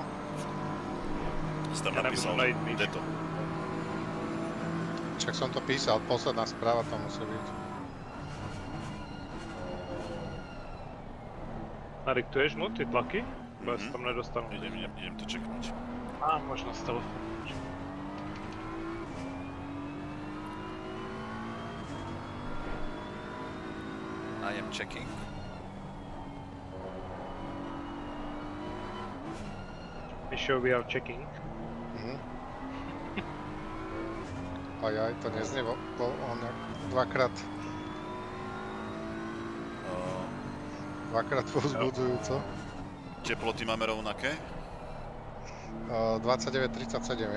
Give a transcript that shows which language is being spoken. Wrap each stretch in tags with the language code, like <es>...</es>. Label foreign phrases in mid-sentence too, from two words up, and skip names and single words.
<sk>Si tam napísal Deto. Však som to písal, posledná správa to musí byť. Nadiktuješ mu ty tlaky? Bo ja sa tam nedostanu. Idem to čeknúť. Á, možno z telefónu.</sk> <en>I am checking. Mišo, we are checking.</en> <sk>Ajaj, to neznie on dvakrát povzbudzujúco. Teploty máme rovnaké? 29,37 je.</sk>